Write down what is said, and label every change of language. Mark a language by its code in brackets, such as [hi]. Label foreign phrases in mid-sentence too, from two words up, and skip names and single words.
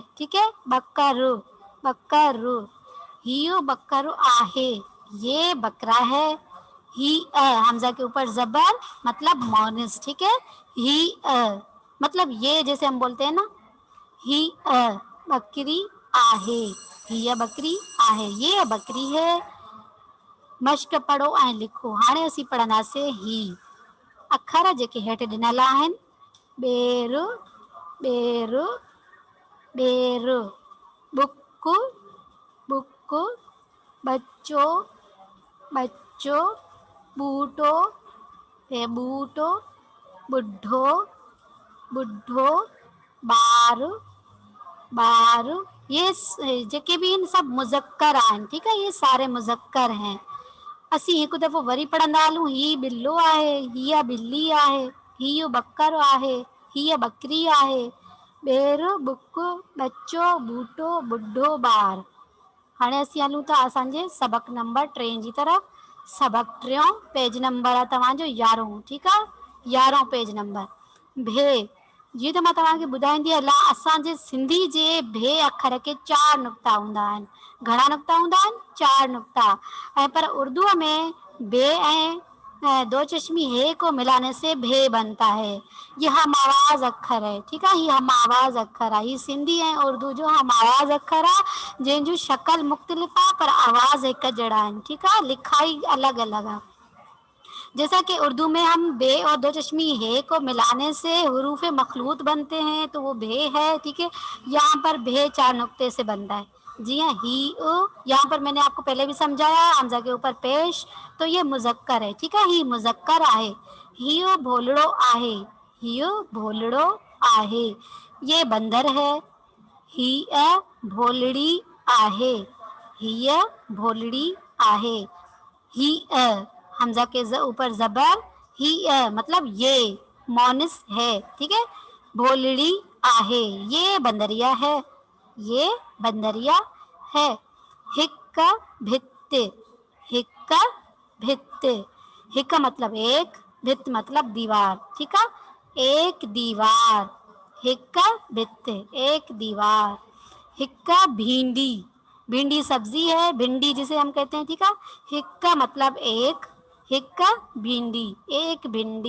[hi] ठीक है, [sd] बकरू, बकरू, हियो बकरो आहे, [hi] ये बकरा है। ही हमजा के ऊपर जबर, मतलब मोनिस। ठीक है, ही मतलब ये जैसे हम बोलते हैं ना, [sd] ही बकरी आहे, हिया बकरी आहे, [hi] ये बकरी है। [sd] मश्क पढ़ो ऐं लिखो। हाणे असीं पढ़ंदासीं ही अखर जेके हेठि ॾिनल आहिनि। ॿेर, ॿेर, ॿेर, बुक, बुक, बच्चो, बच्चो, बूटो, बूटो, बुढ़ो, बुढ़ो, ॿार, ॿार, ये जेके भी इन सब मुज़क्कर आहिनि। ठीकु आहे, [hi] ये सारे मुज़क्कर हैं। [sd] असीं हिकु दफ़ो वरी पढ़ंदा हलूं। ही बिल्लो आहे, हीअ बिल्ली आहे, हीअ बकरो आहे, हीअ बकरी आहे। ॿेर, बुक, बच्चो, बूटो, बुढ़ो, ॿार। हाणे असीं हलूं था असांजे सबक नंबर 3 जी तरफ़। सबक 3 पेज नंबर आहे तव्हांजो 11। ठीकु आहे, 11 पेज नंबर। भे, जीअं त मां तव्हांखे ॿुधाईंदी हलां, असांजे सिंधी जे भे अखर के 4 नुक़्ता हूंदा आहिनि। घणा नुक़्ता हूंदा आहिनि? [hi] 4 नुक़्ता। ऐं पर उर्दूअ में बे ऐं दो चश्मी हे को मिलाने से भे बनता है। ये हम आवाज़ अखर है। ठीक है, ये हम आवाज़ अखर है। [sd] ये सिंधी ऐं उर्दू जो हम आवाज़ अखर आहे, जंहिंजूं शक्ल मुख़्तलिफ़ आहे पर आवाज़ हिकु जहिड़ा आहिनि। ठीकु आहे, लिखाई अलग अलग आहे। [hi] जैसा कि उर्दू में हम बे और दो चश्मी हे को मिलाने से हरूफ मखलूत बनते हैं, तो वो भे है। ठीक है, यहाँ पर भे 4 नुक्ते से बनता है। जी हाँ, ही उ, यहाँ पर मैंने आपको पहले भी समझाया, हमजा के ऊपर पेश, तो ये मुजक्कर है। ठीक है, [sd] ही मुजक्कर आहे। हियो भोलड़ो आहे, हियो भोलड़ो आहे, [hi] ये बंदर है। [sd] ही भोलड़ी आहे, हीअ भोलड़ी आहे। [hi] ही हमजा के ऊपर जबर, ही मतलब ये मोनिस है। ठीक है, [sd] भोलड़ी आहे, [hi] ये बंदरिया है, ये बंदरिया है। हिक भित्त, हिक भित्त, हिक मतलब एक, भित्त मतलब दीवार। ठीक है, एक दीवार, [sd] हिक भित्त, [hi] एक दीवार। हिक्का भिंडी, भिंडी सब्जी है, भिंडी जिसे हम कहते हैं। ठीक है, हिक्का मतलब एक, [sd] हिक्का भिंडी, [hi] एक भिंडी।